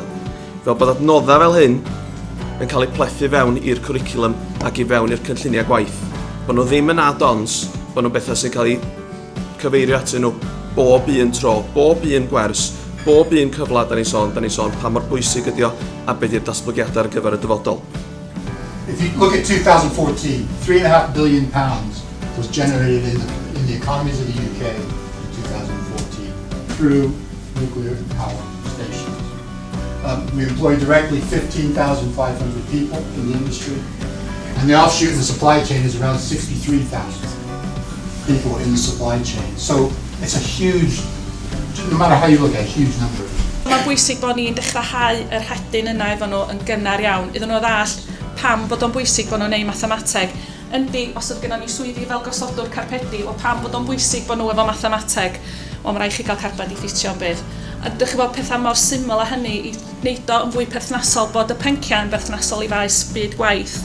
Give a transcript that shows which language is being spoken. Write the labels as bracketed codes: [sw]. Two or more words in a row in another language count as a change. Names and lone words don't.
[cy] Fel bod adnoddau fel hyn yn cael eu plethu fewn i'r cwricwlwm ac i fewn i'r cynlluniau gwaith. Bod nhw ddim yn add-ons, bod nhw bethau sy'n cael eu cyfeirio atyn nhw bob un tro, bob un gwers, bob un cyfle da ni'n sôn pa mor bwysig ydi o a beth yw'r datblygiadau ar gyfer y dyfodol. [en] If you look at 2014, £3.5 billion was generated in the economies of the UK in 2014 through nuclear power stations. We employ directly 15,500 people in the industry, and the offshoot in the supply chain is around 63,000 people in the supply chain. So it's a huge, no matter how you look at it, huge number. [cy] Mae'n bwysig bod ni'n dechrau yr hedyn yna efo nhw yn gynnar iawn, iddyn nhw ddall pam bod o'n bwysig bod nhw'n neud mathemateg. Yndi, os oedd gennym ni swyddi fel gosodwr carpedi, o pam bod o'n bwysig bod nhw efo mathemateg, o mae rhaid chi gael carped i ffitio yn bydd. A dych chi bod pethau mor syml â hynny i wneud o yn fwy perthnasol, bod y pynciau yn berthnasol i faes byd gwaith.